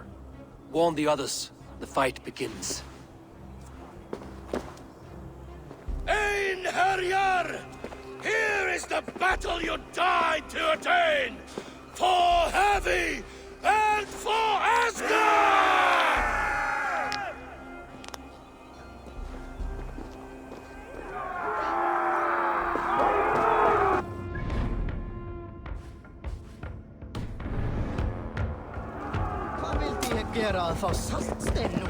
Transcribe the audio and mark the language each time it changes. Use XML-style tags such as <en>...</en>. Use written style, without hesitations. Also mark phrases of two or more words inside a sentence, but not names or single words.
<en>Warn the others. The fight begins. Einherjar! Here is the battle you died to attain! For Havi and for Asgard!</en> <is>Hvað vildi ég gera að fá saltstein nú?</is>